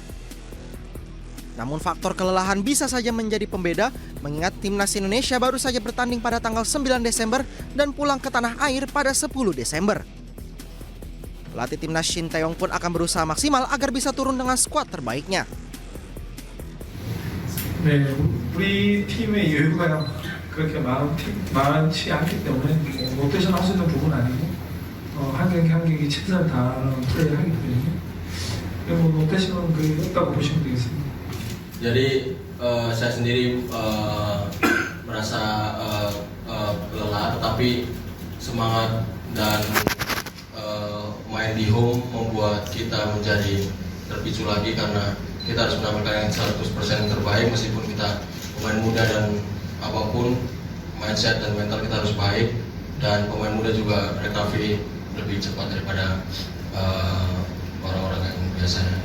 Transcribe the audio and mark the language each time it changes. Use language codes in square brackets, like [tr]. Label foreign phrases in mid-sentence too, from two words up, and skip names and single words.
[id] Namun faktor kelelahan bisa saja menjadi pembeda, mengingat timnas Indonesia baru saja bertanding pada tanggal 9 Desember dan pulang ke tanah air pada 10 Desember. Pelatih timnas Shin Taeyong pun akan berusaha maksimal agar bisa turun dengan skuad terbaiknya. [ko] 네, 우리 팀의 여유가 그렇게 많지 않기 때문에 롯데션 할 수 있는 부분은 아니고 한 경기 한 경기 최선을 다하는 플레이를 하기 때문에 롯데션은 그게 없다고 보시면 되겠습니다. [id] Jadi saya sendiri merasa lelah, tetapi semangat dan main di home membuat kita menjadi terpicu lagi karena kita harus menampilkan yang 100% yang terbaik meskipun kita pemain muda, dan apapun mindset dan mental kita harus baik, dan pemain muda juga recovery lebih cepat daripada orang-orang yang biasanya.